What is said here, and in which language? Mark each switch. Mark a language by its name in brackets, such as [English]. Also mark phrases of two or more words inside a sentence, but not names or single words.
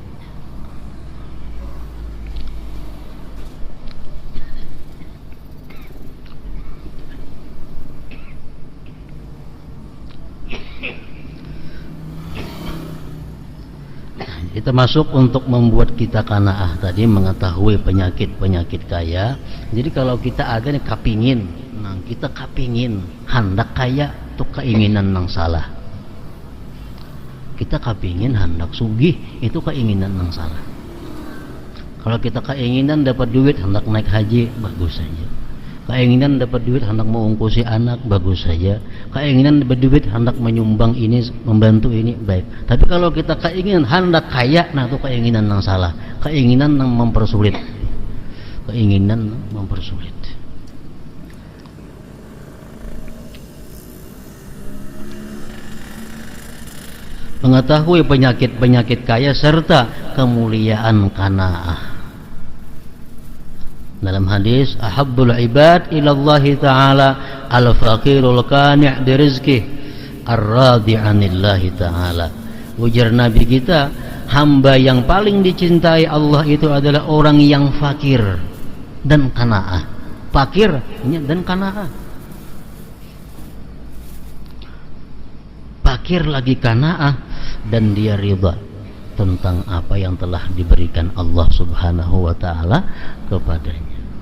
[Indonesian] Kita masuk untuk membuat kita qanaah tadi, mengetahui penyakit-penyakit kaya. Jadi kalau kita ada nih kapingin, nah kita kapingin hendak kaya, itu keinginan yang salah. Kita kapingin hendak sugih, itu keinginan yang salah. Kalau kita keinginan dapat duit hendak naik haji, bagus saja. Keinginan dapat duit hendak mengungkusi anak, bagus saja. Keinginan dapat duit hendak menyumbang ini, membantu ini, baik. Tapi kalau kita keinginan hendak kaya, nah itu keinginan yang salah. Keinginan yang mempersulit. Keinginan mempersulit. Mengetahui penyakit-penyakit kaya serta kemuliaan qanaah. Dalam hadis, [Arabic] أحب العباد إلى الله تعالى الفقير القانع برزقه الراضي عن الله تعالى. [Indonesian] Ujar Nabi kita, hamba yang paling dicintai Allah itu adalah orang yang fakir dan qanaah. Fakir dan qanaah. Fakir lagi qanaah dan dia ridha tentang apa yang telah diberikan Allah [Arabic] سبحانه وتعالى [Indonesian] kepadanya.